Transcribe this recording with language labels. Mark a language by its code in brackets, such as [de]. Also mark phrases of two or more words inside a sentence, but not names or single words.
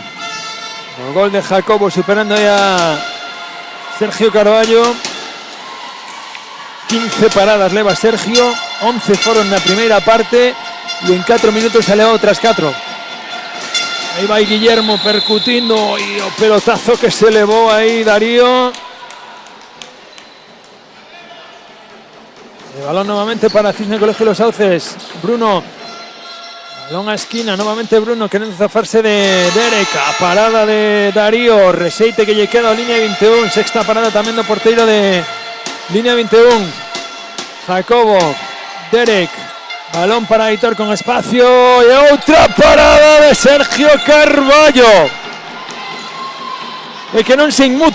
[gl] O gol de Jacobo superando aí a Sergio Carballo. 15 paradas leva Sergio, 11 foron na primeira parte e en 4 minutos se leva outras 4. Aí vai Guillermo percutindo e o pelotazo que se levou aí Darío. [es] El balón nuevamente para Cisne Colegio Los Sauces. Bruno. Balón a esquina, nuevamente Bruno queriendo zafarse de Derek. [gl] A parada de Darío. Reseite que lle queda a línea 21. Sexta parada tamén do porteiro de línea 21. Jacobo. Derek. Balón para Aitor con espacio. Y outra parada de Sergio Carballo. É que non se inmuta,